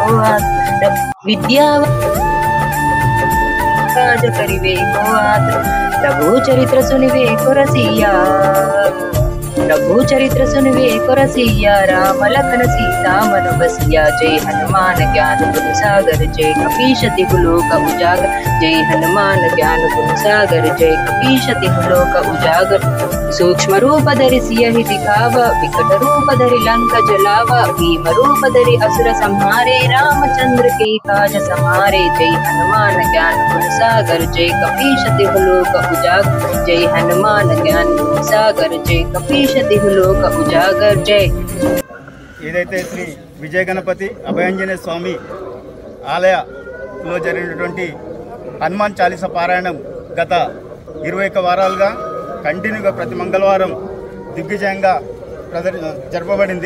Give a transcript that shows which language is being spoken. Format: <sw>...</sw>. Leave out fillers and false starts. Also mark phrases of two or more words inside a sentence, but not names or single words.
<awa>काज करिवे प्रभु चरित्र सुनिवे कोरसिया प्रभु चरित्र सुनिवे कोरसिया राम लखन सीता मनु बसिया जै हनुमान ज्ञान गुण सागर जै कपीश तिहुलोक उजागर जै हनुमान ज्ञान गुण सागर जै कपीश तिहुलोक उजागर सूक्ष्म रूप धरि सियहि दिखाव विकट रूप धरि लंक जलाव भीम रूप धरि असुर संहारे रामचंद्र के काज समारे जय हनुमान ज्ञान गुण सागर जय कपीश तिहुलोक उजागर जय हनुमान ज्ञान गुण सागर जय कपीश तिहुलोक उजागर जय।</awa> <te>ఏదైతే శ్రీ విజయ గణపతి అభయాంజనేయ స్వామి ఆలయంలో జరిగినటువంటి హనుమాన్ చాలీసా పారాయణం గత 21 వారాలుగా కంటిన్యూగా ప్రతి మంగళవారం దిగ్విజయంగా జరపబడింది.</te>